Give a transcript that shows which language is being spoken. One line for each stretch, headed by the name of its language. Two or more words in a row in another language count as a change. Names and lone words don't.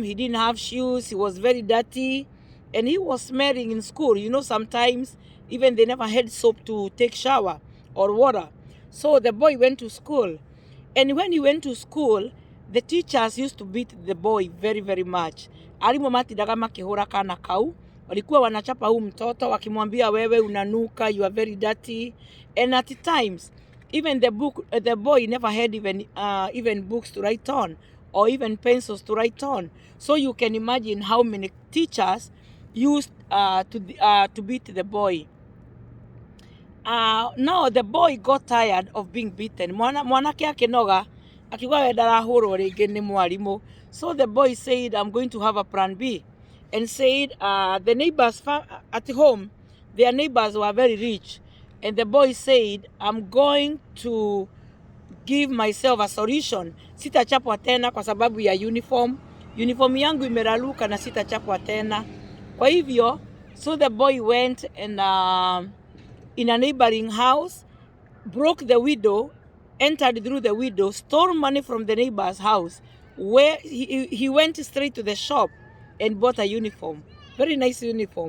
English: He didn't have shoes. He was very dirty. And he was smelling in school. You know, sometimes even they never had soap to take shower or water. So the boy went to school. And when he went to school, the teachers used to beat the boy very, very much.
Kikuyu: Alimu matindaga makihura kana kau.
Swahili: Walikuwa wanachapa huu mtoto wakimwambia wewe unanuka,
English: you are very dirty. And at times, even the boy never had even books to write on, or even pencils to write on. So you can imagine how many teachers used to beat the boy. Now the boy got tired of being beaten.
Kikuyu: Mwanake akinoga akiuga we ndarahũrwo rĩngĩ nĩ mwarimũ.
English: So the boy said, I'm going to have a plan B. And said the neighbors at home, their neighbors were very rich. And the boy said, I'm going to give myself a solution.
Swahili: Sitachapwa tena kwa sababu ya uniform. Uniform yangu imeraruka na sitachapwa tena. Kwa hivyo,
English: so the boy went and in a neighboring house, broke the window, entered through the window, stole money from the neighbor's house, where he went straight to the shop and bought a uniform, very nice uniform.